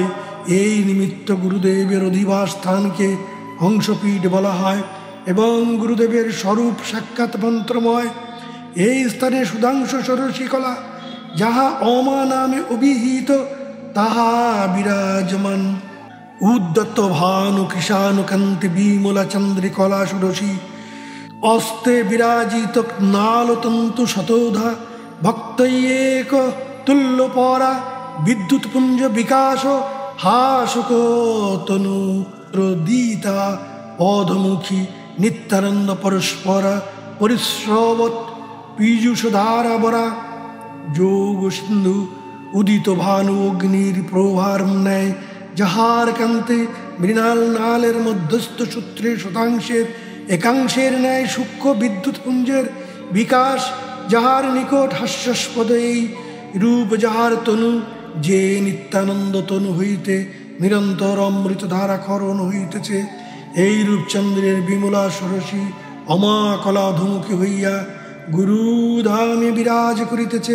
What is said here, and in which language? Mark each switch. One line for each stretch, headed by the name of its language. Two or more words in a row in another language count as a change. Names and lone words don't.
Bangla: এই নিমিত্ত গুরুদেবের অধিবাস স্থানকে হংসপীঠ বলা হয় এবং গুরুদেবের স্বরূপ সাক্ষাৎ মন্ত্রময়। এই স্থানে সুধাংশু ষোড়শীকলা যাহা অমা নামে অভিহিত তাহা বিরাজমান।
Sanskrit: उद्यत भानु कृशानुकान्ति विमला चन्द्रिकला षोडशी अस्ते विराजित नालतन्तु शतोधा भक्तैक तुल्यपरा विद्युत्पुञ्ज विकाश हासक तनु प्रदीता अधमुखी नित्यानन्द परस्परा परिश्रवत पीयूषधारा वरा
Bangla: যোগ সিন্ধু উদিত ভানু অগ্নির প্রভার ন্যায় যাহার কান্তে মৃণাল নালের মধ্যস্থ সূত্রে শতাংশের একাংশের ন্যায় সূক্ষ্ম বিদ্যুৎপুঞ্জের বিকাশ, যাহার নিকট হাস্যাস্পদ এই রূপ যাহার তনু, যে নিত্যানন্দ তনু হইতে নিরন্তর অমৃত ধারা খরণ হইতেছে, এই রূপচন্দ্রের বিমলা সরসী অমাকলা ধুমুখী হইয়া গুরুধামে বিরাজ করিতেছে।